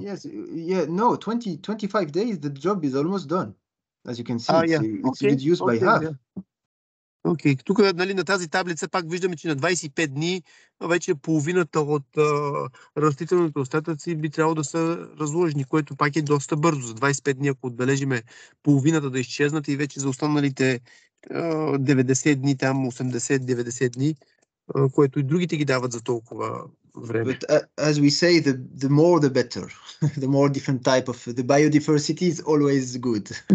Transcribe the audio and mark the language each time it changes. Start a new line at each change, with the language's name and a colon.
English: Yes, yeah, no, 25 days, the job is almost done. As you can see, it's reduced by half. Yeah.
Bulgarian: Окей, тук нали, на тази таблица пак виждаме, че на 25 дни вече половината от растителните остатъци би трябвало да са разложени, което пак е доста бързо. За 25 дни, ако отбележиме половината да изчезнат и вече за останалите 90 дни, там 80-90 дни, което и другите ги дават за толкова време.
English: But as we say, the more the better. The more different type of the biodiversity is always good.